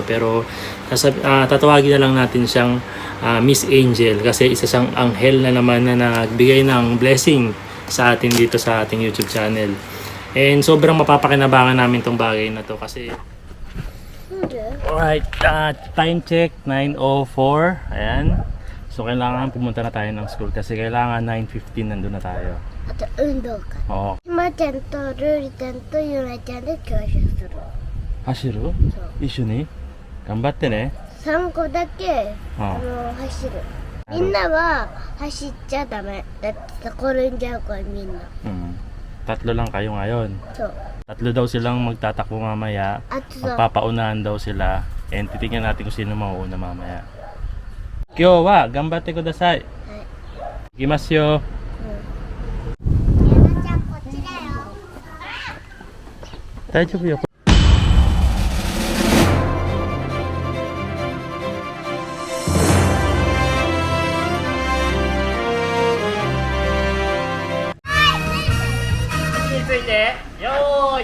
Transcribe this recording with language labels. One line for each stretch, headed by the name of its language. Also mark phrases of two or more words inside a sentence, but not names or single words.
Filipino: Pero tatawagin na lang natin siyang Miss Angel kasi isa siyang anghel na naman na nagbigay ng blessing sa atin dito sa ating YouTube channel. And sobrang mapapakinabangan namin tong bagay na to kasi
English: alright, time check
Filipino: 9:04. Ayan. So kailangan pumunta na tayo ng school kasi kailangan 9:15 nandun na tayo.
Japanese: あと運動会。
Filipino: Oo.
Japanese: ひまちゃんとルーリちゃんとゆなちゃんで教習する。走る？そう。一緒に頑張ってね。 3個だけ走る。みんなは走っちゃダメ。だって転んじゃうからみんな。
Filipino: Tatlo lang kayo ngayon.
Japanese: そう。
Filipino: Tatlo daw silang magtatakbo mamaya.
Japanese: あとさ、
Filipino: Magpapaunahan daw sila. And titignan natin kung sino mauuna mamaya.
Japanese: 今日は頑張ってください. 行きますよ。ゆなちゃんこっちだよ。大丈夫よ。位置について、よーい。